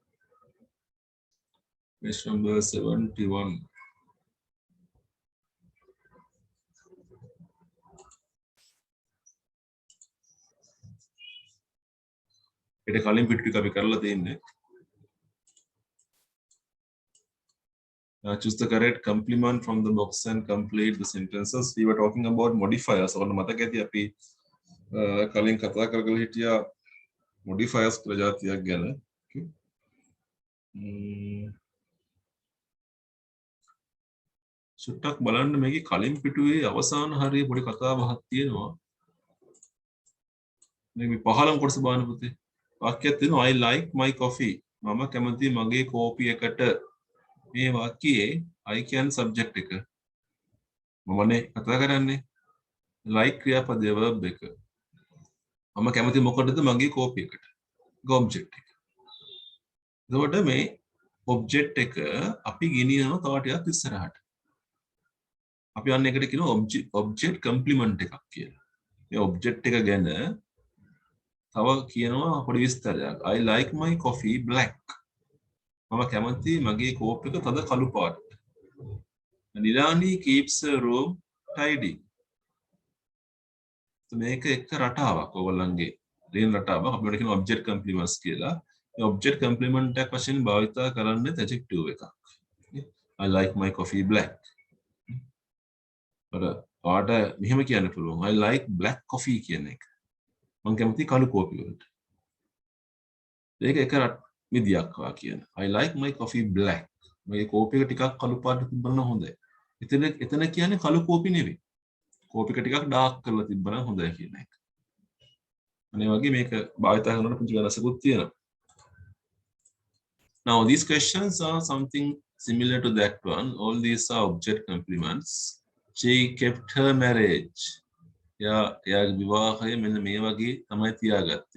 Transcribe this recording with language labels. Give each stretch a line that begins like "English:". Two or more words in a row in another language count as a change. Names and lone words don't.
English: page number
Sinhala: 71 ඊට කලින් පිටු ටික අපි කරලා තියෙන්නේ
English: choose the correct complement from the box and complete the sentences. We were talking about modifiers.
Sinhala: ඔන්න මතක ඇති අපි කලින් කතා කරගෙන හිටියා modifiers ප්‍රජාතියක් ගැන. සුට්ටක් බලන්න මේකේ කලින් පිටුවේ අවසාන හරිය පොඩි කතාවක් තියෙනවා. මේක 15 කොටස බලන්න පුතේ. වාක්‍යයක් තියෙනවා
English: I like my coffee.
Sinhala: මම කැමති මගේ කෝපි එකට. මේ වාක්‍යයේ
English: I can subject
Sinhala: එක. මමනේ කතා කරන්නේ. like ක්‍රියාපදයේ verb එක. මම කැමති මොකටද මගේ කෝපි එකට. object එක. එතකොට මේ object එක අපි ගෙනියනවා තව ටිකක් ඉස්සරහට. අපි අන්න එකට කියනවා
English: object complement
Sinhala: එකක් කියලා. මේ object එක ගැන තව කියනවා පොඩි විස්තරයක්.
English: I like my coffee black.
Sinhala: මම කැමති මගේ කෝප් එක තද කළු පාටට.
English: Nilani keeps her room tidy.
Sinhala: මේක එක රටාවක් ඔයගොල්ලන්ගේ ලියන රටාවක් අපි කියන
English: object complements
Sinhala: කියලා. මේ
English: object complement
Sinhala: එකක් වශයෙන් භාවිත කරන්නේ adjective එකක්.
English: I like my coffee black.
Sinhala: පාට මෙහෙම කියන්න පුළුවන්.
English: I like black coffee
Sinhala: කියන එක. මම කැමති කළු කෝපි වලට. ඒක එක විදියක් වා කියන.
English: I like my coffee black.
Sinhala: මගේ කෝපි එක ටිකක් කළු පාට තිබ්බනම් හොඳයි. එතන කියන්නේ කළු කෝපි නෙවෙයි. කෝපි එක ටිකක් ඩාර්ක් කරලා තිබ්බනම් හොඳයි කියන එක. අනේ වගේ මේක භාවිත කරනකොට පුංචි වෙනසකුත් තියෙනවා.
English: Now these questions are something similar to that one. All these are object complements. She kept her marriage.
Sinhala: එයාගේ විවාහය මෙන්න මේ වගේ තමයි තියාගත්තේ.